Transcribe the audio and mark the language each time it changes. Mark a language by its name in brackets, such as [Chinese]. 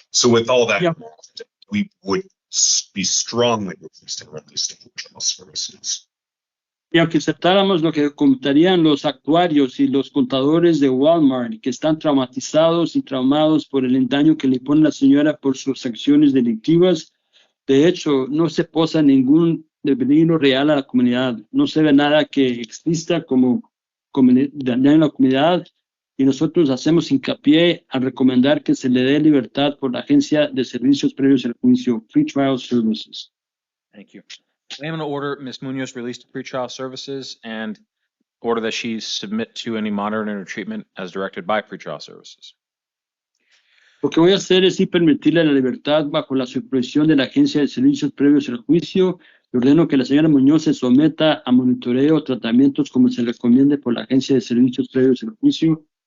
[English] So with all that, Yeah. we would be strongly requesting release to criminal services. [Spanish] Y aunque aceptáramos lo que comentarían los actuarios y los contadores de Walmart, que están traumatizados y traumados por el daño que le pone la señora por sus acciones delictivas, de hecho, no se posa ningún peligro real a la comunidad. No se ve nada que exista como daño en la comunidad, y nosotros hacemos hincapié a recomendar que se le dé libertad por la Agencia de Servicios Previos al Juicio, Pretrial Services. [English] Thank you. I'm going to order Ms. Munoz released to pretrial services and order that she submit to any monitoring or treatment as directed by pretrial services. [Spanish] Lo que voy a hacer es sí permitirle la libertad bajo la supervisión de la Agencia de Servicios Previos al Juicio. Y ordeno que la señora Muñoz se someta a monitoreo o tratamientos como se recomiende por la Agencia de Servicios Previos al Juicio.